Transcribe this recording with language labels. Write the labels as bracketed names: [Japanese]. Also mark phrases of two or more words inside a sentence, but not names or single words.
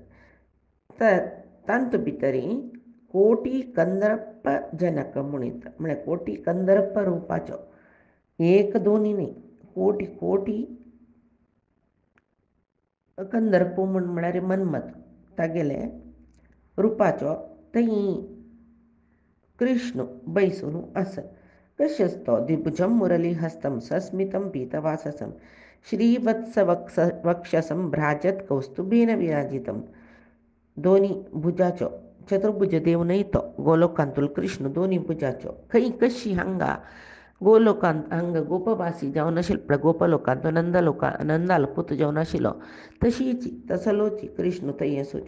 [Konkani] तर तांत भितरी कोटी कंदर्प जनक म्हणटा म्हळ्यार कोटी कंदर्प रुपाचो एक दोनी न्ही कोटी कोटी कंदर्प म्हळ्यार मन्मथ तागेले रुपाचो थंय कृष्ण बैसून आसा. [Sanskrit] कशस्तो द्विभुजं मुरलीहस्तं सस्मितं पीतवाससं श्रीवत्सवक्षसं भ्राजत कौस्तुभेन विराजितं. [Konkani] दोन्ही भुजाचो चतुर्भुज देव न्हय तो गोलोकांतूल कृष्ण दोन्ही भुजाचो खंय कशी हांगा गोलोकांत हांगा गोपवासी जावन आशिल्लो पळय गोपलोकांत नंदाल पूत जावन आशिल्लो तशीच तसलोच कृष्ण थंय आसूचो.